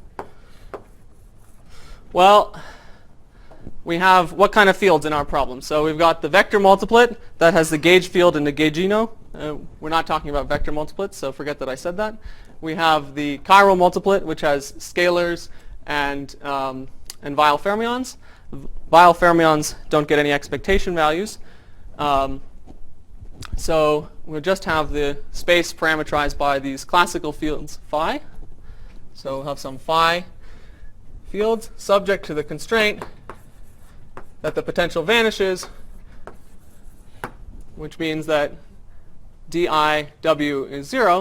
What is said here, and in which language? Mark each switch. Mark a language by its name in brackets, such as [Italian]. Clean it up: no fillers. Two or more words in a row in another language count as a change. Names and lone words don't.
[English] Well, we have what kind of fields in our problem? So we've got the vector multiplet that has the gauge field and the gaugino. We're not talking about vector multiplets, so forget that I said that. We have the chiral multiplet, which has scalars and Weyl fermions. Weyl fermions don't get any expectation values. So we'll just have the space parameterized by these classical fields phi. So we'll have some phi fields subject to the constraint that the potential vanishes, which means that diw is 0.